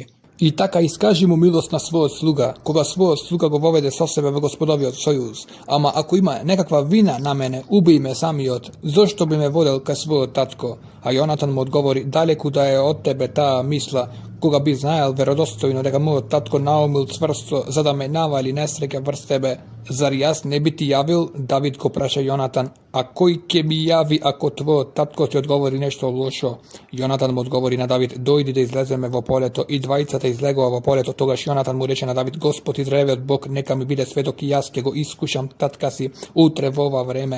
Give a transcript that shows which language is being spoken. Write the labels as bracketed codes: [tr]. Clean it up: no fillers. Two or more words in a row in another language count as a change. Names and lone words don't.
[mk] И така искажи му милост на својот слуга, кога својот слуга го воведе со себе во Господовиот сојуз. Ама ако има некаква вина на мене, убий ме самиот, зошто би ме водел кај својот татко? А Јонатан му одговори: далеку да е од тебе таа мисла, кога би знаел веродостојно дека мојот татко наумил цврсто за да ме навали несреќа врз тебе, Zar jaz ne bi ti javil? David go praša Jonatan, a koji ke mi javi ako tvoj tatko ti odgovori nešto lošo? Jonatan mu odgovori na David, dojdi da izlezeme vo poleto i dvajicata izlegova vo poleto. Togaš Jonatan mu reče na David, Gospod Izraelov Bog, neka mi bide svedok i jas ke go iskušam tatka si utre v ova vreme.